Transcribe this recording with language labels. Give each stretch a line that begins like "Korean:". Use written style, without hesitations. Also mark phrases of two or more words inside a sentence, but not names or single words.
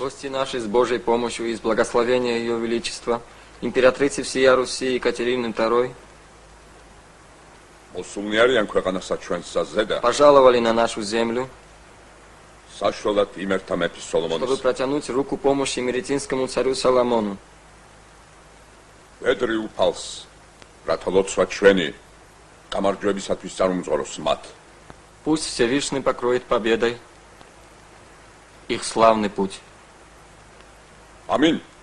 Russian: Гости наши с Божьей помощью и с благословения Ее Величества, императрицы всея Руси Екатерины II,
Georgian: მოსულნი არიან ქვეყანასა ჩვენსა ზედა
Russian: пожаловали на нашу землю,
Georgian: საშუალად იმერთა მეფის
Russian: чтобы
Georgian: სოლომონის
Russian: протянуть руку помощи меретинскому царю Соломону.
Georgian: ედრი უფალს რათა ლოცვა ჩვენი გამარჯვებისათვის წარმომწოროს მათ
Russian: Пусть Всевышний покроет победой их славный путь.
Georgian: ამინ